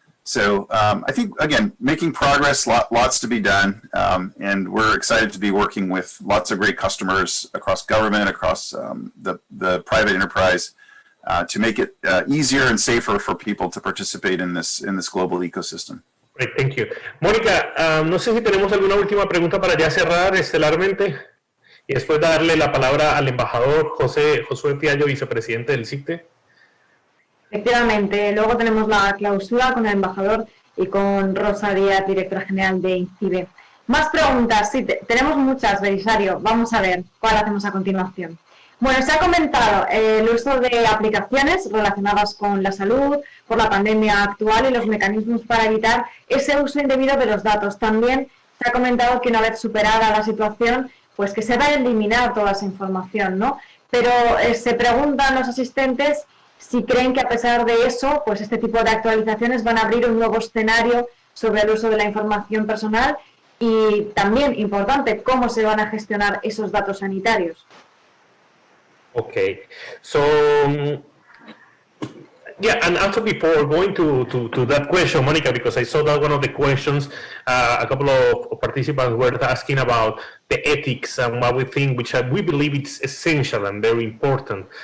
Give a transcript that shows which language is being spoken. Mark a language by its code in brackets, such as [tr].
[en] So I think, again, making progress, lots to be done, and we're excited to be working with lots of great customers across government, across the private enterprise, to make it easier and safer for people to participate in this global ecosystem. Great, thank you. [es] Mónica, no sé si tenemos alguna última pregunta para ya cerrar estelarmente y después darle la palabra al embajador Josué Fiallo, vicepresidente del CICTE. Efectivamente, luego tenemos la clausura con el embajador y con Rosa Díaz, directora general de INCIBE. Más preguntas, sí, tenemos muchas, Belisario. Vamos a ver cuál hacemos a continuación. Bueno, se ha comentado el uso de aplicaciones relacionadas con la salud por la pandemia actual y los mecanismos para evitar ese uso indebido de los datos. También se ha comentado que una vez superada la situación, pues que se va a eliminar toda esa información, ¿no? Pero se preguntan los asistentes si creen que a pesar de eso, pues este tipo de actualizaciones van a abrir un nuevo escenario sobre el uso de la información personal y también, importante, cómo se van a gestionar esos datos sanitarios. [en] Okay, so yeah, and also before going to that question, Monica, because I saw that one of the questions, a couple of participants were asking about the ethics and what we think, which we believe it's essential and very important.